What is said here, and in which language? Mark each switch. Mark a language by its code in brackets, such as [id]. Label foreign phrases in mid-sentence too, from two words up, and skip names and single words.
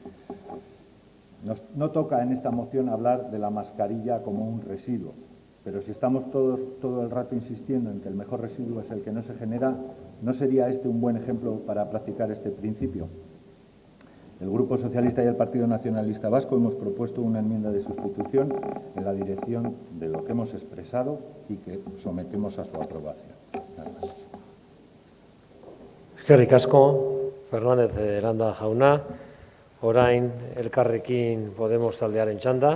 [es] No toca en esta moción hablar de la mascarilla como un residuo, pero si estamos todo el rato insistiendo en que el mejor residuo es el que no se genera, ¿no sería este un buen ejemplo para practicar este principio? El Grupo Socialista y el Partido Nacionalista Vasco hemos propuesto una enmienda de sustitución en la dirección de lo que hemos expresado y que sometemos a su aprobación. Nada más. [eu] Eskerrik asko, Fernández de Landa jauna. Orain Elkarrekin Podemos taldearen txanda.